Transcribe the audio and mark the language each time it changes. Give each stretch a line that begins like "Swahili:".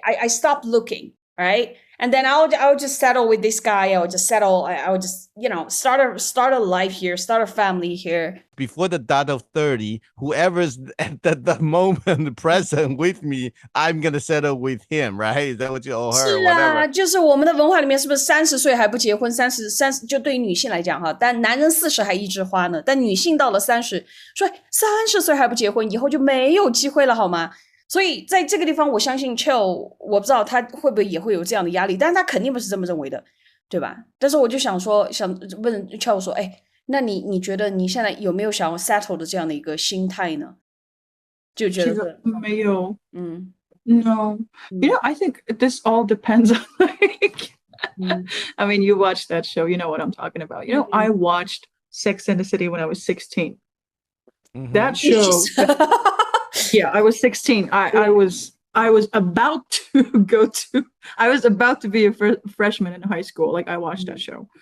English: I stopped looking, right? And then I'll just settle with this guy. I would just start a life here, start a family here. Before the dot of 30, whoever's at the moment present with me, I'm gonna settle with him, right? Is that what you or her?
Chinese: 是啊，就是我们的文化里面，是不是30岁还不结婚？30就对于女性来讲哈，但男人40还一枝花呢，但女性到了30，说30岁还不结婚，以后就没有机会了，好吗？所以在这个地方，我相信 Chill， 我不知道他会不会也会有这样的压力，但是他肯定不是这么认为的，对吧？但是我就想问 Chill 说，哎，那你觉得你现在有没有想要 settle 的这样的一个心态呢？就觉得没有，
English: No. I think this all depends on like. I mean, you watched that show, you know what I'm talking about. I watched Sex and the City when I was 16. That show. Yeah, I was 16. I was about to I was about to be a freshman in high school. Like, I watched that show.